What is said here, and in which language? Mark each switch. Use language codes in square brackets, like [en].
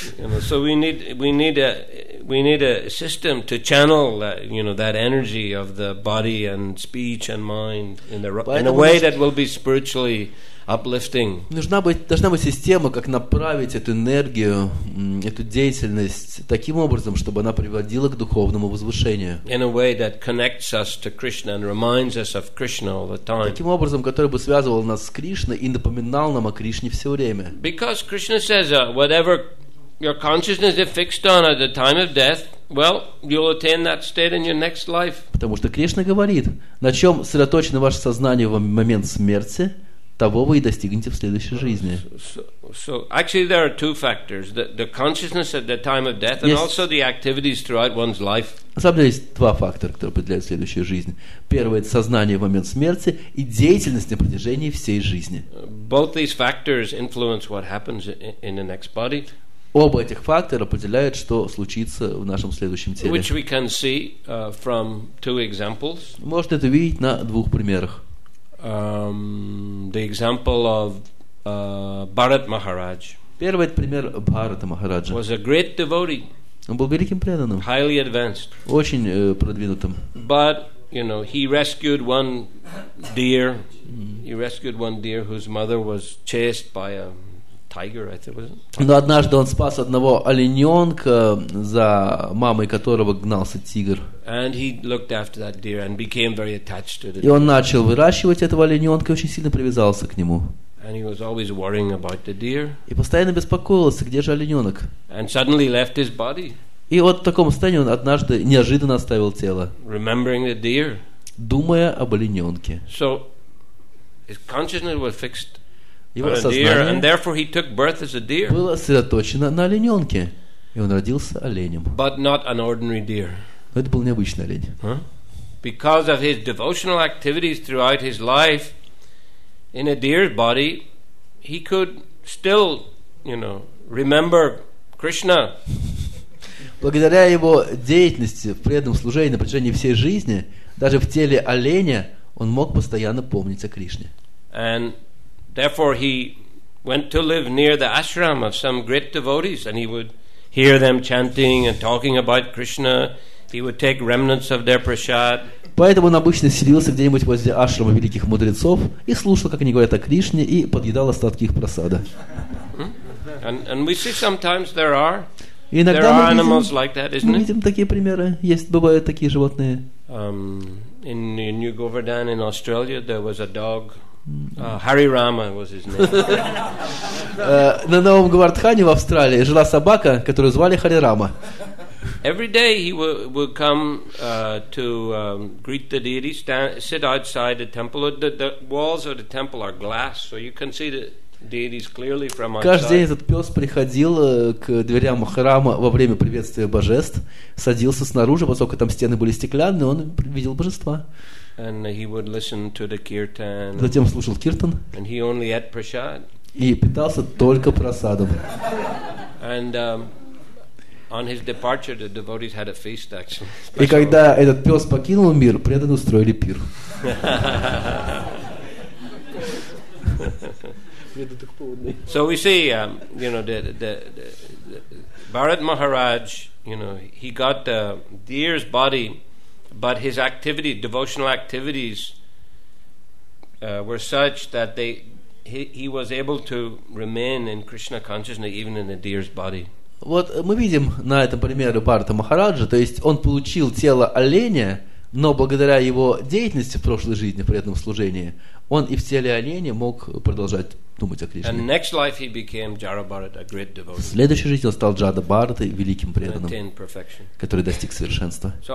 [en] You know, so we we need a system to channel that, that energy of the body and speech and mind in a way that will be spiritually uplifting. [ru] Должна быть система, как направить эту энергию, эту деятельность таким образом, чтобы она приводила к духовному возвышению. [en] In a way that connects us to Krishna and reminds us of Krishna all the time. [ru] Таким образом, который бы связывал нас с Кришной и напоминал нам о Кришне все время. [en] Because Krishna says, whatever your consciousness is fixed on at the time of death, well, you'll attain that state in your next life. [ru] Потому что Кришна говорит, на чем сосредоточено ваше сознание в момент смерти, того вы и достигнете в следующей жизни. [en] So actually there are two factors, the consciousness at the time of death and also the activities throughout one's life. [ru] На самом деле есть два фактора, которые определяют следующую жизнь. Первый – это сознание в момент смерти и деятельность на протяжении всей жизни. [en] Both these factors influence what happens in the next body. [ru] Оба этих фактора определяют, что случится в нашем следующем теле. [en] Which we can see from two examples. [ru] Можно это видеть на двух примерах. [en] The example of Bharat Maharaj. [ru] Первый пример Бхарата Махараджа. [en] Was a great devotee. [ru] Он был великим преданным. [en] Highly advanced. [ru] Очень продвинутым. [en] But, he rescued one deer. He rescued one deer whose mother was chased by a tiger, I think, was it? [ru] Но однажды он спас одного олененка, за мамой которого гнался тигр. [en] And he looked after that deer and became very attached to it. [ru] И он начал выращивать этого олененка и очень сильно привязался к нему. [en] And he was always worrying about the deer. [ru] И постоянно беспокоился, где же олененок. [en] And suddenly left his body. [ru] И вот в таком состоянии он однажды неожиданно оставил тело, [en] remembering the deer. [ru] Думая об олененке. [en] So his consciousness was fixed [ru] Его [en] on a deer, [ru] сознание [en] and therefore he took birth as a deer. [ru] Было сосредоточено на олененке, и он родился оленем. [en] But not an ordinary deer. [ru] Но это был необычный олень. [en] Because of his devotional activities throughout his life, in a deer's body, he could still, remember Krishna. [ru] Благодаря его деятельности в преданном служении на протяжении всей жизни, даже в теле оленя, он мог постоянно помнить о Кришне. [en] And therefore he went to live near the ashram of some great devotees, and he would hear them chanting and talking about Krishna. He would take remnants of their prasad. [ru] Поэтому он обычно селился где-нибудь возле ашрама великих мудрецов и слушал, как они говорят о Кришне, и подъедал остатки их прасада. [en] And we see sometimes there are [ru] иногда [en] animals like that, isn't [ru] мы [en] it? [ru] видим такие примеры. Бывают такие животные. [en] In New Govardhan in Australia there was a dog. Hari Rama was his name. [ru] На Новом Гавардхане в Австралии жила собака, которую звали Хари Рама. [en] Every day he would come to greet the deity, sit outside the temple. The walls of the temple are glass, so you can see the deities clearly from outside. [ru] Каждый день этот пес приходил к дверям храма во время приветствия божеств, садился снаружи, поскольку там стены были стеклянные, он видел божества. [en] And he would listen to the kirtan. [ru] Затем слушал киртан. [en] And he only ate prasad. [ru] И питался только прасадом. [en] And on his departure, the devotees had a feast, actually. [ru] И когда этот пес покинул мир, преданные устроили пир. [en] So we see, the Bharat Maharaj, he got the deer's body, but his devotional activities, were such that he was able to remain in Krishna consciousness even in the deer's body. [ru] Вот мы видим на этом примере Бхарата Махараджа, то есть он получил тело оленя, но благодаря его деятельности в прошлой жизни, в преданном служении, он и в теле оленя мог продолжать думать о Кришне. В следующей жизни он стал Джада Бхаратой, великим преданным, который достиг совершенства.